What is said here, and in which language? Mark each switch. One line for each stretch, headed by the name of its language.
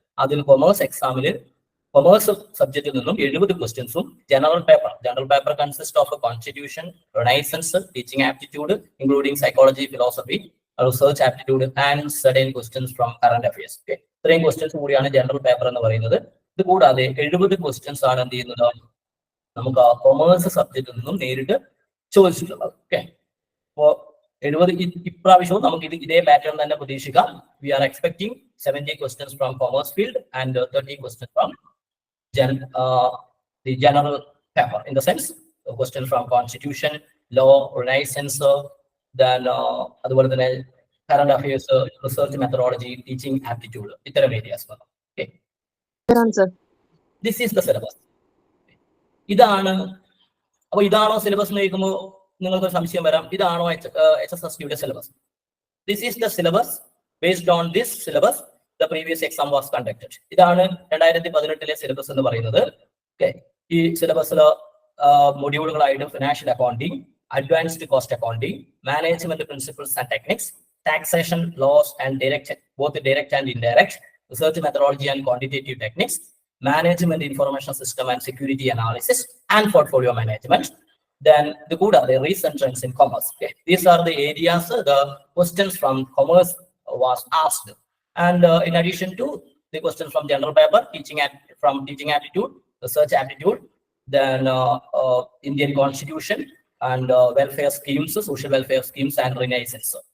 Malayalam: അതിൽ commerce എക്സാമില് commerce സബ്ജക്റ്റിൽ നിന്നും 70 ക്വസ്റ്റ്യൻസും
English: General paper consist of constitution, renaissance, teaching aptitude including psychology, philosophy, research aptitude and certain questions from current affairs.
Malayalam: ഇത്രയും questions കൂടിയാണ് general paper എന്ന് പറയുന്നത്. ഇത് കൂടാതെ 70 ക്വസ്റ്റ്യൻസ് ആണ് എന്ത് ചെയ്യുന്നത് നമുക്ക് കൊമേഴ്സ് സബ്ജക്റ്റിൽ നിന്നും നേരിട്ട് ചോദിച്ചിട്ടുള്ളത്. അപ്പോ 70 ഇപ്രാവശ്യവും നമുക്ക് ഇതേ പാറ്റേൺ തന്നെ പ്രതീക്ഷിക്കാം.
English: we are expecting 70 questions from commerce field and 30 questions from the general paper, in the sense question from constitution, law, renaissance, then
Malayalam: അതുപോലെ തന്നെ
English: current affairs, research methodology, teaching aptitude, ഇത്തരം areas. This is the syllabus.
Malayalam: ഇതാണോ syllabus എന്ന് ചോദിക്കുമ്പോൾ നിങ്ങൾക്ക് സംശയം വരാം, ഇതാണോ HSSTയുടെ syllabus?
English: This is the syllabus. Based on this syllabus the previous exam was conducted.
Malayalam: ഇതാണ് 2018 സിലബസ് എന്ന് പറയുന്നത്. ഈ സിലബസിൽ മൊഡ്യൂളുകളായിട്ട്
English: Financial accounting, advanced cost accounting, management principles and techniques, taxation laws and direct and indirect, research methodology and quantitative techniques, management information system and security analysis and portfolio management. Then the recent trends in commerce. These are the areas the questions from commerce was asked. And in addition to the questions from general paper, teaching aptitude, research aptitude, then Indian constitution and welfare schemes, social welfare schemes and renaissance.